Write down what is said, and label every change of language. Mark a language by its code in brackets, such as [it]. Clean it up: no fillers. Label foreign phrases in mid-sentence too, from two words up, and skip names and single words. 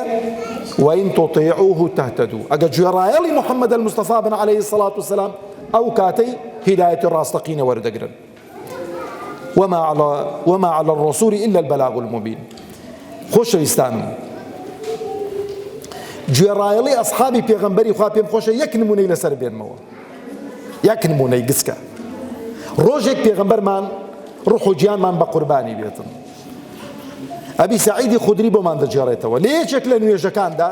[ar] وئین تطیعوه تهتدوا، [ckb] ئەگەر گوێڕایەڵی محەممەد المستەفا بن [ar] عەلەیهی سەڵات وەسەلام [ckb] ئەو کاتەی هیدایەتی ڕاستەقینە وەردەگرن. [ar] وما على الرسول إلا البلاغ المبين. [ckb] خۆشەویستانم، گوێڕایەڵی ئەسحابی پێغەمبەری خوا پێم خۆشە یەک نمونەی لەسەر بێنمەوە، یەک نمونەی گچکە. ڕۆژێک پێغەمبەرمان ڕوح و گیانمان بە قوربانی بێتن. ئەبی سەعیدی خودری بۆمان دەجێڕێتەوە لە یەکێک لە نوێژەکاندا.